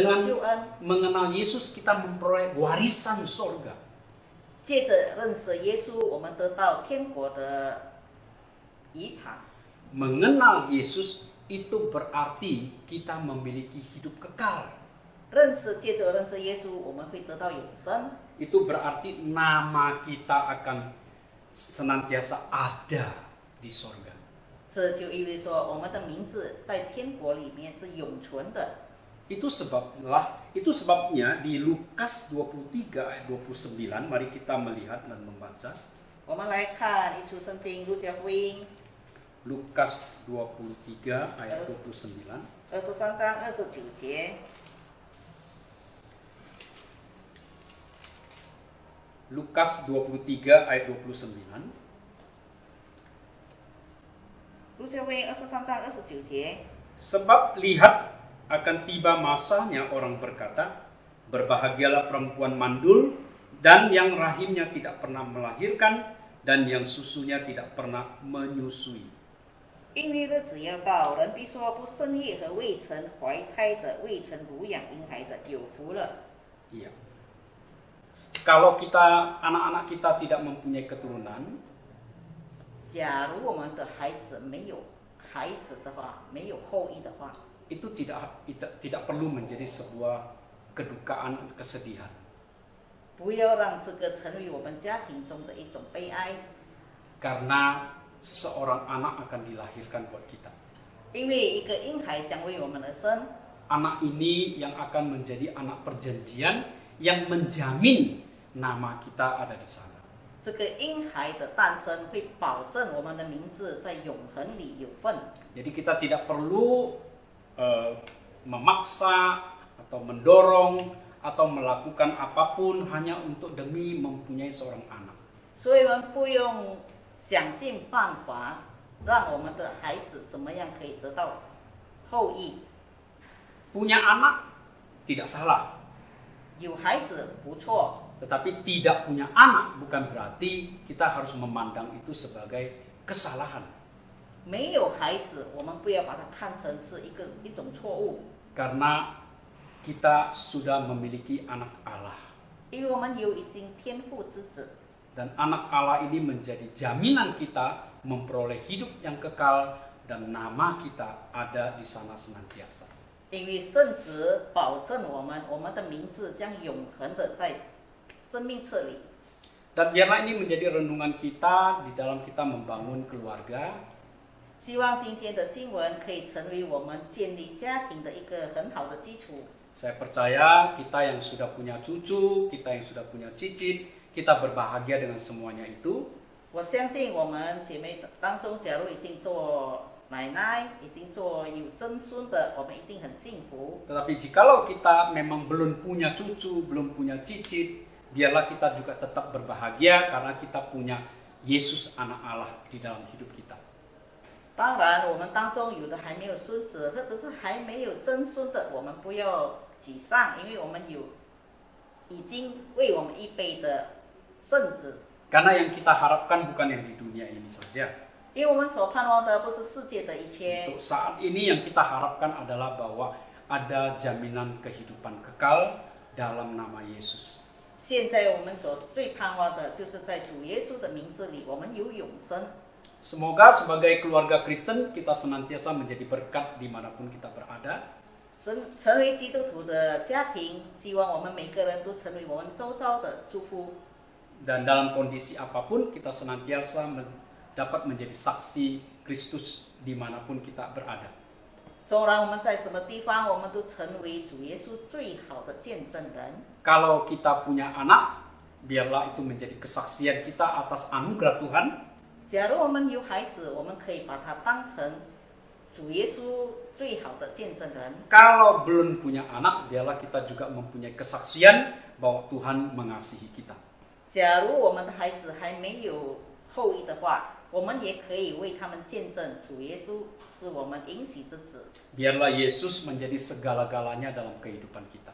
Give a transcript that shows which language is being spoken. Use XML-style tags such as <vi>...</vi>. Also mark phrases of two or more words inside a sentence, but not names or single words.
<id>Dengan</id> <zh>到救恩。</zh> <id>mengenal Yesus, kita memperoleh warisan surga.</id> <zh>借着认识耶稣，我们得到天国的遗产。</zh> <id>Mengenal Yesus itu berarti kita memiliki hidup kekal.</id> <zh>借着认识耶稣，我们会得到永生。</zh> <id>Itu berarti nama kita akan senantiasa ada di surga.</id> <zh>这就意味着我们的名字在天国里面是永存的。</zh> <id>Itu sebabnya di Lukas 23 ayat 29, mari kita melihat dan membaca.</id> <zh>我们来看一处圣经，路加福音</zh> <id>Lukas 23 ayat 29.</id> <zh>23 章29节。</zh> <id>Lukas 23 ayat 29.</id> <zh>路加福音23章29节。</zh> <id>Sebab lihat akan tiba masanya orang berkata, berbahagialah perempuan mandul dan yang rahimnya tidak pernah melahirkan dan yang susunya tidak pernah menyusui.</id> <zh>因为日子要到，人必说不生育和未曾怀胎的、未曾乳养婴孩的有福了。</zh> <id>Iya. Kalau anak-anak kita tidak mempunyai keturunan,</id> <zh>假如我们的孩子没有孩子的话，没有后裔的话，</zh> <id>itu tidak perlu menjadi sebuah kedukaan, kesedihan.</id> <zh>不要让这个成为我们家庭中的一种悲哀，</zh> <id>Karena seorang anak akan dilahirkan buat kita.</id> <zh>因为一个婴孩将为我们而生，</zh> <id>Anak ini yang akan menjadi anak perjanjian yang menjamin nama kita ada di sana.</id> <zh>这个婴孩的诞生会保证我们的名字在永恒里有份。</zh> <id>Jadi kita tidak perlu memaksa atau mendorong atau melakukan apapun hanya untuk demi mempunyai seorang anak.</id> <zh>所以我们不用想尽办法让我们的孩子怎么样可以得到后裔。</zh> <id>Punya anak tidak salah,</id> <zh>有孩子不错，</zh> <id>tetapi tidak punya anak bukan berarti kita harus memandang itu sebagai kesalahan.</id> <zh>没有孩子，我们不要把它看成是一种错误，</zh> <id>Karena kita sudah memiliki anak Allah.</id> <zh>因为我们有已经天父之子，</zh> <id>Dan anak Allah ini menjadi jaminan kita memperoleh hidup yang kekal dan nama kita ada di sana senantiasa.</id> <zh>因为圣子保证我们的名字将永恒的在生命册里。</zh> <id>Dan biarlah ini menjadi renungan kita di dalam kita membangun keluarga.</id> <zh>希望今天的经文可以成为我们建立家庭的一个很好的基础。</zh> <id>Saya percaya kita yang sudah punya cucu, kita yang sudah punya cicit, kita berbahagia dengan semuanya itu.</id> <zh>我相信我们姐妹当中，假如已经做奶奶，已经做有曾孙的，我们一定很幸福。</zh> <id>Tetapi jikalau kita memang belum punya cucu, belum punya cicit, biarlah kita juga tetap berbahagia karena kita punya Yesus anak Allah di dalam hidup kita.</id> <zh>当然，我们当中有的还没有孙子，或者是还没有曾孙的，我们不要沮丧，因为我们有已经为我们预备的圣子。</zh> <id>Karena yang kita harapkan bukan yang di dunia ini saja.</id> <zh>因为我们所盼望的不是世界的一切，</zh> <id>Untuk saat ini yang kita harapkan adalah bahwa ada jaminan kehidupan kekal dalam nama Yesus.</id> <zh>现在我们所最盼望的就是在主耶稣的名字里，我们有永生。</zh> <id>Semoga sebagai keluarga Kristen kita senantiasa menjadi berkat dimanapun kita berada.</id> <zh>成为基督徒的家庭，希望我们每个人都成为我们周遭的祝福。</zh> <id>Dan dalam kondisi apapun kita senantiasa dapat menjadi saksi Kristus dimanapun kita berada.</id> <zh>纵然我们在什么地方，我们都成为主耶稣最好的见证人。</zh> <id>Kalau kita punya anak, biarlah itu menjadi kesaksian kita atas anugerah Tuhan.</id> <zh>假如我们有孩子，我们可以把它当成主耶稣最好的见证人。</zh> <id>Kalau belum punya anak, biarlah kita juga mempunyai kesaksian bahwa Tuhan mengasihi kita.</id> <zh>假如我们的孩子还没有后裔的话，我们也可以为他们见证主耶稣是我们应许之子。</zh> <id>Biarlah Yesus menjadi segala-galanya dalam kehidupan kita.</id>